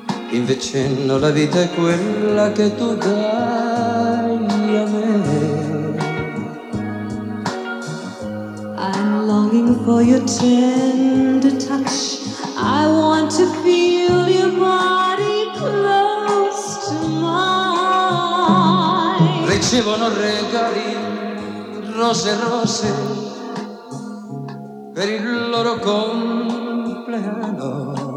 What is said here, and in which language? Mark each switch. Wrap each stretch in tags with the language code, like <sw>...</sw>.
<it>Invece no, la vita è quella che tu dai a me.</it> <en>I'm longing for your tender touch. I want to feel your body close to mine.</en> <it>Ricevono regali, rose rose, per il loro compleanno.</it>